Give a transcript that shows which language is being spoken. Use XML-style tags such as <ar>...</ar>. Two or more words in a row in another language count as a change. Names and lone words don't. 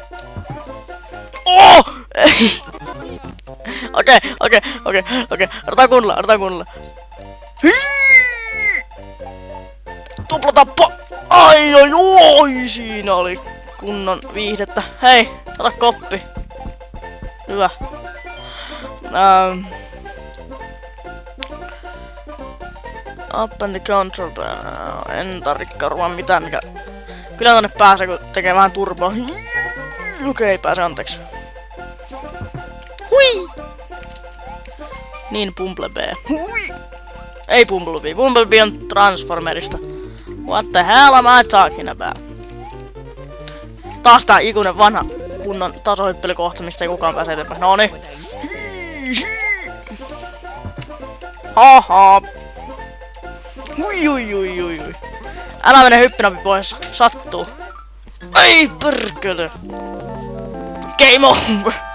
<fi>Oh! Okei. Otetaan kunnolla. Tuplatappo! Ai, siinä oli kunnon viihdettä. Hei, ota koppi. Hyvä.</fi> <en>Up and the control.</en> <fi>En tarvitse varmaan mitään, mikä... Kyllä tonne pääsee, kun tekee vähän turboa. Okei, pääsee anteeksi. Hui! Niin Bumblebee. Hui! Ei Bumblebee. Bumblebee on Transformerista.</fi> <en>What the hell am I talking about?</en> <fi>Taas tää ikuinen vanha kunnon tasohyppelykohta, mistä ei kukaan pääse eteenpäin. Noniin. Haha. Ui. Älä mene hyppynappi pois. Sattuu. Ai perkele.</fi> <en>Game over.</en>